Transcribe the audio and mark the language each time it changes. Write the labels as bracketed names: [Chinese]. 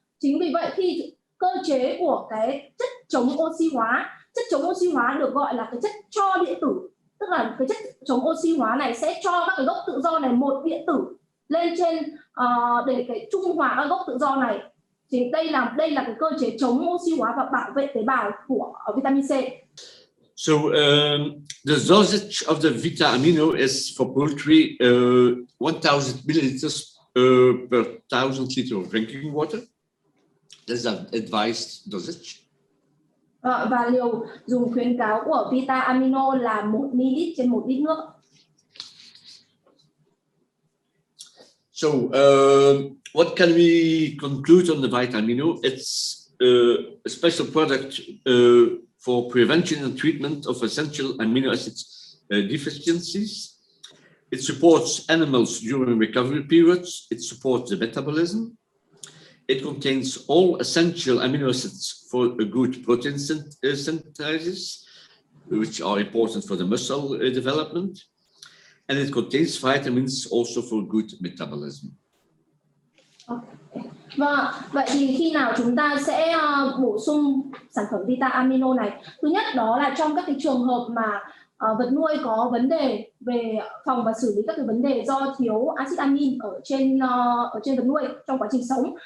[Vietnamese] Chính vì vậy khi cơ chế của cái chất chống oxy hóa được gọi là cái chất cho điện tử, tức là cái chất chống oxy hóa này sẽ cho các cái gốc tự do này một điện tử lên trên để cái trung hòa các gốc tự do này. Thì đây là cái cơ chế chống oxy hóa và bảo vệ tế bào của vitamin C. [English] So the dosage of the Vitamino is for poultry 1,000 milliliters per 1,000 liter of drinking water. That's an advised dosage. [Vietnamese] Và liều dùng khuyến cáo của Vitamino là 1 ml trên 1 lít nước. [English] So what can we conclude on the Vitamino? It's a special product for prevention and treatment of essential amino acids deficiencies. It supports animals during recovery periods. It supports the metabolism. It contains all essential amino acids for a good protein synthesis, which are important for the muscle development. And it contains vitamins also for good metabolism. Okay. [Vietnamese] Vâng, vậy thì khi nào chúng ta sẽ bổ sung sản phẩm Vitamino này? Thứ nhất đó là trong các cái trường hợp mà vật nuôi có vấn đề về phòng và xử lý các cái vấn đề do thiếu axit amin ở trên vật nuôi trong quá trình sống.